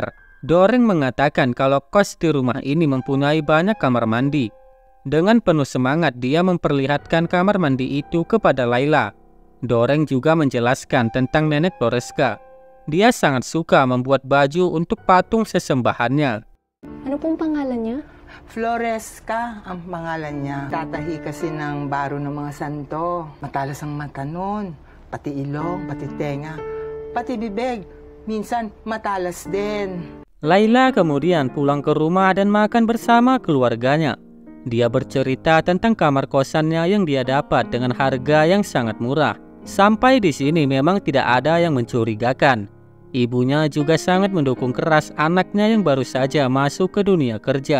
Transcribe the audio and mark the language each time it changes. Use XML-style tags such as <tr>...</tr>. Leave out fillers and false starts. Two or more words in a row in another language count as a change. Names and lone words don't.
<id>Doreng mengatakan kalau kos di rumah ini mempunyai banyak kamar mandi. Dengan penuh semangat dia memperlihatkan kamar mandi itu kepada Laila. Doreng juga menjelaskan tentang nenek Floresca. Dia sangat suka membuat baju untuk patung sesembahannya.</id> <tl>Ano pong pangalannya? Floresca ang pangalan niya. Tatahi kasi ng baro ng mga santo. Matalas ang mata nun. Pati ilong, pati tenga, pati bibig. Minsan matalas din.</tl> <id>Laila kemudian pulang ke rumah dan makan bersama keluarganya. Dia bercerita tentang kamar kosannya yang dia dapat dengan harga yang sangat murah. Sampai di sini memang tidak ada yang mencurigakan. Ibunya juga sangat mendukung keras anaknya yang baru saja masuk ke dunia kerja.</id>